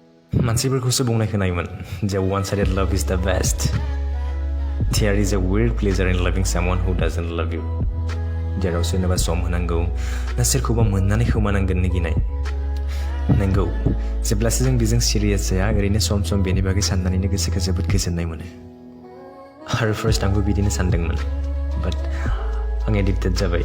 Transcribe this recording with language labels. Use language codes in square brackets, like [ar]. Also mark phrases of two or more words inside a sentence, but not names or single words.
[brx] मानसिफोरखौसो बुंनाय खोनायोमोन जे [en] one-sided love is the best. There is a weird pleasure in loving someone who doesn't love you. [brx] जेराव सोरनोबा सम होनांगौ ना सोरखौबा मोननानै खोमानांगोननि गिनाय। नंगौ, जेब्लासो जों बेजों सिरियास जाया ओरैनो सम बेनि बागै साननानैनो गोसोखौ जोबोद गोजोननाय मोनो। आरो फार्स्ट आंबो बिदिनो सानदोंमोन, बाट आं एडिक्टेड जाबाय।